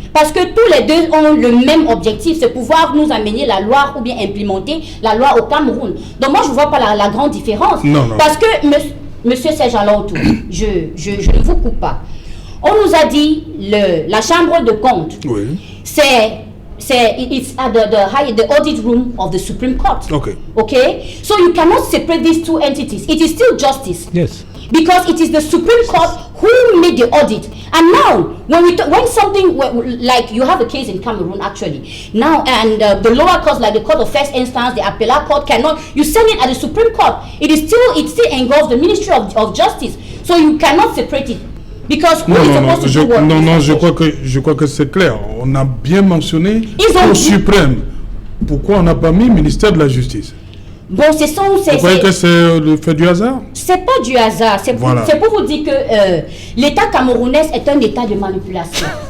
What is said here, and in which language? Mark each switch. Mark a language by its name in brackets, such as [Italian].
[French] Parce que tous les deux ont le même objectif, c'est pouvoir nous amener la loi ou bien implémenter la loi au Cameroun. Donc moi, je ne vois pas la grande différence. Non. Parce que, monsieur Serge Alaoutou, je ne vous coupe pas. On nous a dit, la Chambre de comptes, c'est [English] it's at the audit room of the Supreme Court. Okay. Okay? So you cannot separate these two entities. It is still justice. Yes. Because it is the Supreme Court who made the audit. And now, when something, like you have a case in Cameroon actually, now, and the lower courts, like the Court of First Instance, the Appellate Court cannot, you send it at the Supreme Court. It still engulfs the Ministry of Justice. So you cannot separate it. Because who is supposed to do what? [French] Non, je crois que c'est clair. On a bien mentionné au suprême. Pourquoi on n'a pas mis ministère de la Justice? Bon, c'est ça. Vous croyez que c'est le fait du hasard? C'est pas du hasard. C'est pour vous dire que l'État camerounais est un État de manipulation.